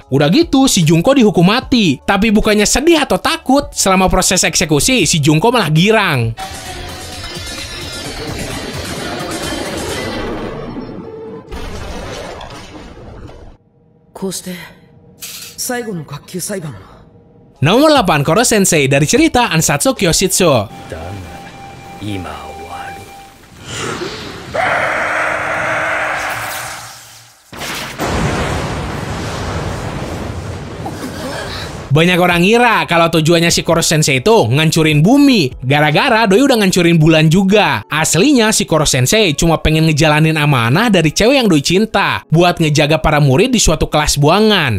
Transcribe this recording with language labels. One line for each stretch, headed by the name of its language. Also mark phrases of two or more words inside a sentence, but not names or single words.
Indonesian: Udah gitu, si Junko dihukum mati. Tapi bukannya sedih atau takut, selama proses eksekusi si Junko malah girang. Nomor 8, Koro Sensei dari cerita Ansatsu Kyoshitsu.
Japanese: 今終わる。
Indonesian: Banyak orang ngira kalau tujuannya si Koro Sensei itu ngancurin bumi. Gara-gara doi udah ngancurin bulan juga. Aslinya si Koro Sensei cuma pengen ngejalanin amanah dari cewek yang doi cinta, buat ngejaga para murid di suatu kelas buangan.